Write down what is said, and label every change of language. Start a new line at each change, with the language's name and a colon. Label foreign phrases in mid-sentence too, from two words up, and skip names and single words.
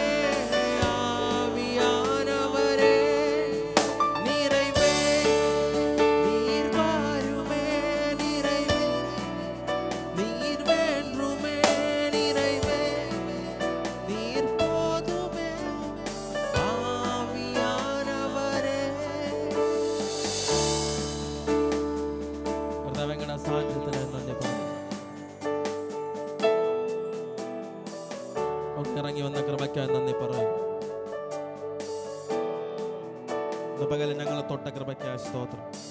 Tamil: ஆவியானவரே நிறைவே நீர் வாருமே, நிறைவே நீர் வேண்டுமே, நிறைவே நீர் போதுமே.
Malayalam: ஆவியானவரே കർത്താവേ സാന്നിധ്യത്തിന് നന്ദി പറയുന്നു. ഒക്കെ ഇറങ്ങി വന്ന കൃപയ്ക്കായി നന്ദി പറയുന്നു. ഇന്ന് പകല് ഞങ്ങളെ തൊട്ട കൃപയ്ക്കായി സ്തോത്രം.